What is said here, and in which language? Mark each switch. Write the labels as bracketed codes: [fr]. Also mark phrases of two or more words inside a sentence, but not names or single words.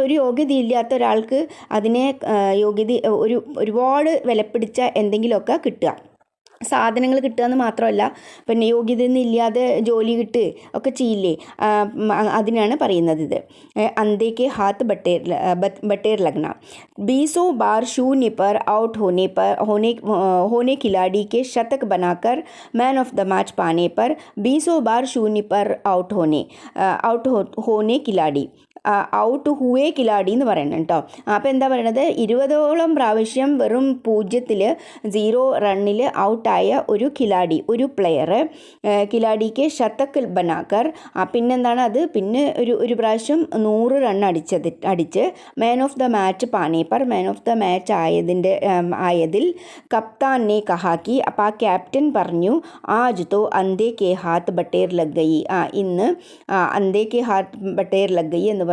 [ml] ഒരു യോഗ്യത ഇല്ലാത്ത ഒരാൾക്ക് അതിനെ ഒരുപാട് വിലപിടിച്ച എന്തെങ്കിലുമൊക്കെ കിട്ടുക, സാധനങ്ങൾ കിട്ടുക എന്ന് മാത്രമല്ല, പിന്നെ യോഗ്യതയൊന്നും ഇല്ലാതെ ജോലി കിട്ടുക ഒക്കെ ചെയ്യില്ലേ, അതിനാണ് പറയുന്നത് ഇത്. [hi] अंधे के हाथ बटेर लगना, 20 बार शून्य पर आउट होने खिलाड़ी के शतक बनाकर [en] man of the match [hi] पाने पर 20 बार शून्य पर आउट होने खिलाड़ी, आउट हुए खिलाड़ी [ml] എന്ന് പറയണം കേട്ടോ. അപ്പോൾ എന്താ പറയണത്? 20ഓളം പ്രാവശ്യം വെറും 0 റണ്ണിൽ ഔട്ടായ ഒരു ഖിലാടി, ഒരു പ്ലെയർ, ഖിലാഡിക്ക് [hi] शतक बनाकर, [ml] പിന്നെന്താണ് അത്, പിന്നെ ഒരു പ്രാവശ്യം 100 റൺ അടിച്ച് [en] man of the match [ml] പാനേപ്പർ, [en] man of the match [ml] ആയതിൽ [hi] कप्तान ने कहा कि, [ml] അപ്പോൾ ആ ക്യാപ്റ്റൻ പറഞ്ഞു [hi] आज तो अंधे के हाथ बटेर लग गई, [ml] ഇന്ന് [hi] अंधे के हाथ बटेर लग गई [ml] എന്ന് പറഞ്ഞു.